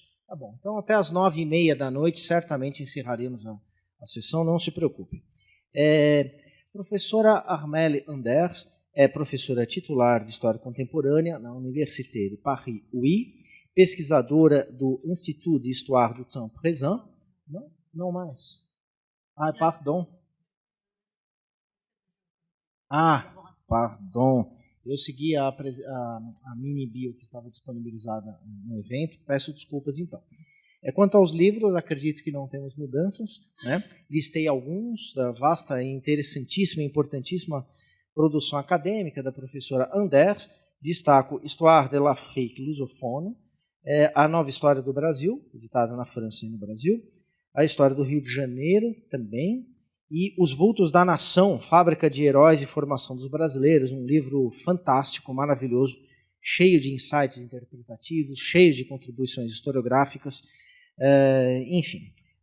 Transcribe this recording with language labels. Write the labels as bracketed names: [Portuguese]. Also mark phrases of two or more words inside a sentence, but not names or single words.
[Portuguese] Tá bom, então até às 9h30 da noite certamente encerraremos a sessão, não se preocupe. Professora Armelle Ander é professora titular de História Contemporânea na Université de Paris, UI, pesquisadora do Institut d'Histoire du Temps Présent. Não mais. Pardon. Pardon. Eu segui a mini bio que estava disponibilizada no evento. Peço desculpas, então. Quanto aos livros, acredito que não temos mudanças, né? Listei alguns da vasta e interessantíssima e importantíssima produção acadêmica da professora Anders. Destaco Histoire de l'Afrique lusophone, a Nova História do Brasil, editada na França e no Brasil, a História do Rio de Janeiro também, e Os Vultos da Nação, Fábrica de Heróis e Formação dos Brasileiros, um livro fantástico, maravilhoso, cheio de insights interpretativos, cheio de contribuições historiográficas, enfim.